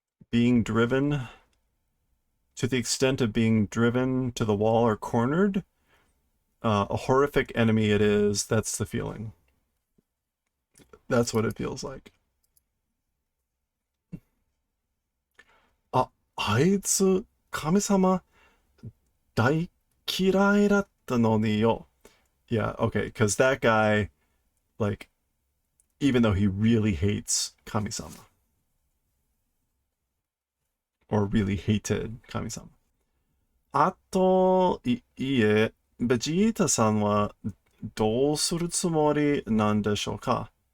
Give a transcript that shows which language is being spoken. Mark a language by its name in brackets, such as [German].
[English] being driven to the extent of being driven to the wall or cornered, a horrific enemy it is. That's the feeling. That's what it feels like. [Japanese] あいつ、神様、大嫌いだったのによ. [English] Yeah, okay, because that guy, like, even though he really hates Kami-sama, or really hated Kami-sama. [Japanese] あと、いえ、ベジータさんはどうするつもりなんでしょうか?